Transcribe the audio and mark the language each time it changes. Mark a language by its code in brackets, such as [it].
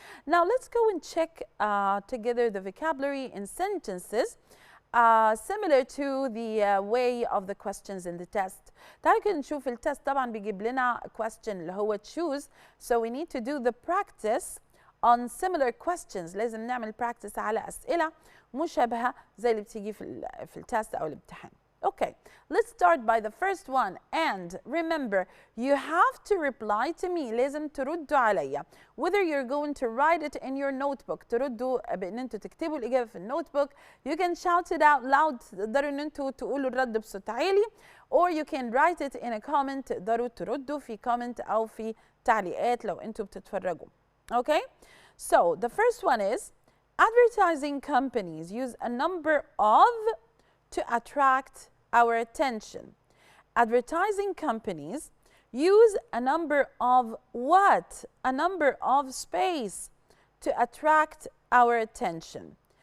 [en] Now let's go and check together the vocabulary in sentences similar to the way of the questions in the test. [ar] تعالوا كده نشوف التست. طبعا بيجيب لنا [en] question اللي هو choose, so we need to do the practice on similar questions. [ar] لازم نعمل practice على أسئلة مشابهة زي اللي بتيجي في التست أو الامتحان. [en] Okay, let's start by the first one. And remember, you have to reply to me. [ar] لازم تردوا عليا. [en] Whether you're going to write it in your notebook, [ar] تردوا بإن انتوا تكتبوا الإجابة في النوتبوك. [en] You can shout it out loud. [ar] تقدروا إن انتوا تقولوا الرد بصوت عالي. [en] Or you can write it in a comment. [ar] تقدروا تردوا في comment أو في تعليقات لو انتوا بتتفرجوا. [en] Okay? So the first one is advertising companies use a number of to attract our attention. Advertising companies use a number of what? A number of space to attract our attention.